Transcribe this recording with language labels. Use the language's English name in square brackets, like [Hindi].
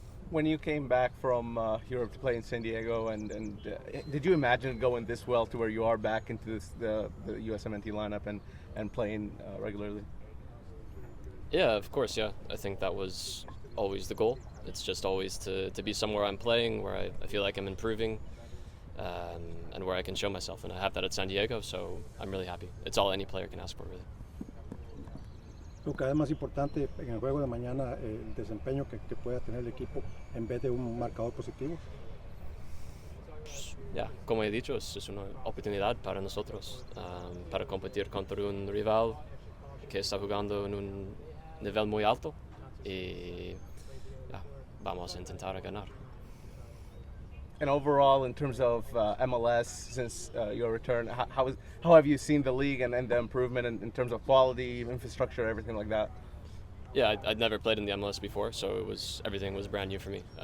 [English] When you came back from Europe to play in San Diego, and did you imagine going this well to where you are back into the USMNT lineup and playing regularly? Yeah, of course, yeah. I think that was always the goal. It's just always to be somewhere I'm playing, where I feel like I'm improving, and where I can show myself. And I have that at San Diego, so I'm really happy. It's all any player can ask for, really. [Spanish] Luca, es más importante en el juego de mañana el desempeño que pueda tener el equipo en vez de un marcador positivo. Ya, como he dicho, es una oportunidad para nosotros para competir contra un rival que está jugando en un nivel muy alto y vamos a intentar ganar. [English] And overall, in terms of MLS, since your return, how have you seen the league and the improvement in terms of quality, infrastructure, everything like that? Yeah, I'd never played in the MLS before, so everything was brand new for me.